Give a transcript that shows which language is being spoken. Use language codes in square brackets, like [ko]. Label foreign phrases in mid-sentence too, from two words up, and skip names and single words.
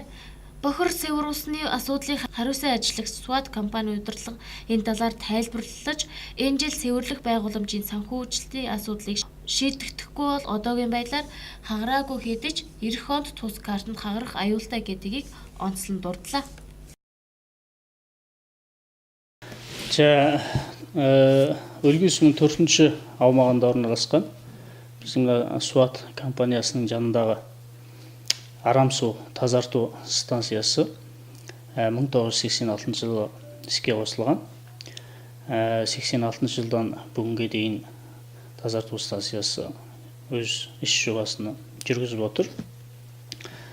[mn] Бохир цэвэр усны асуудлыг хариуцсан ажиллагч SWAT компани удирдлага энэ талаар тайлбарлаж, энэ жил цэвэрлэх байгууламжийн санхүүжилтийн асуудлыг шийдэгдэхгүй бол одоогийн байдлаар хагараагүй хэдэж эх онд тус картанд хагарах аюултай гэдгийг онцлон дурдлаа. [kk] За Үлгий сумын 4-р аумағында орналасқан біздің SWAT компаниясының жанындағы арам су тазарту станциясы 1986 жылы іске қосылған. 86 жылдан бүгінге дейін тазарту станциясы өз іс жобасын жүргізіп отыр.